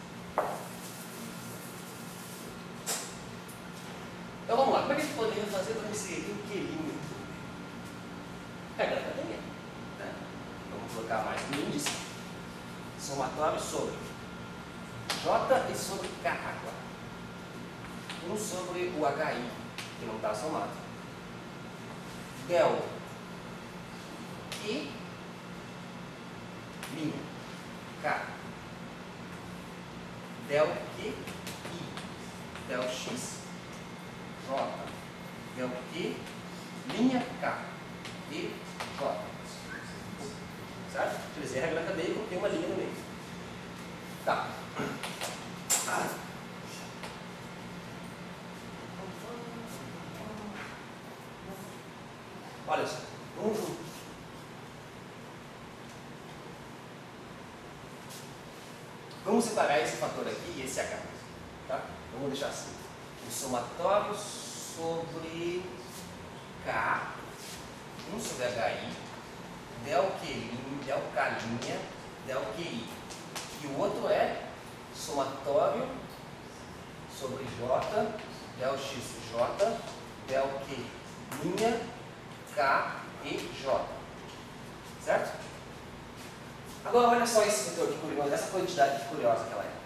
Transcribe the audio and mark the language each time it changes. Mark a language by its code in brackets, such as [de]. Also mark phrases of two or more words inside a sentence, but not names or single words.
[pt] Então vamos lá, como é que a gente poderia fazer para inserir o quilímetro? Regra da cadeia. Né? Vamos colocar mais um índice somatório sobre J e sobre K agora. 1 sobre o HI, que não está somado. Del I linha K. Del Q I. Del X J. Del Q linha K e J. Certo? Utilizei a regra da cadeia e coloquei uma linha no meio. Tá. Olha só. Vamos separar esse fator aqui e esse H. Tá? Vamos deixar assim. O somatório sobre K, 1 sobre HI, del K linha, del QI. E o outro é somatório sobre J, del XJ, del Q linha, K e J. Certo? Agora olha só esse vetor que curioso, essa quantidade que curiosa que ela é.